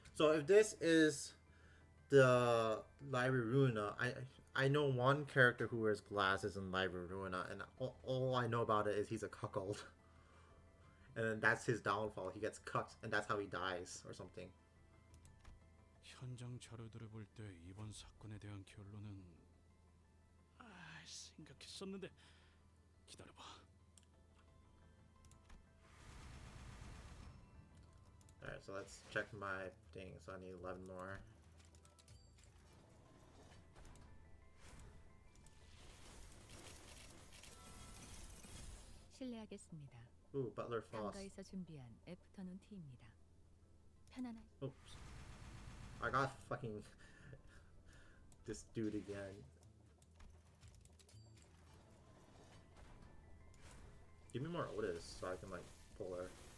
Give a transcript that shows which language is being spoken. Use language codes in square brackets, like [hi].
[en] So if this is the Library Ruina, I know one character who wears glasses in Library Ruina, and all I know about it is he's a cuckold. And then that's his downfall. He gets cut, and that's how he dies, or something. [ko] 현장 자료들을 볼 때 이번 사건에 대한 결론은 생각했었는데 기다려봐. [en] Alright, so let's check my thing. So I need 11 more. [ko] 실례하겠습니다. [en] Ooh, Butler Foss. [ko] 상가에서 준비한 애프터눈 티입니다. 편안한. [en] Oops. I got fucking this dude again. Give me more Otis so I can like pull her.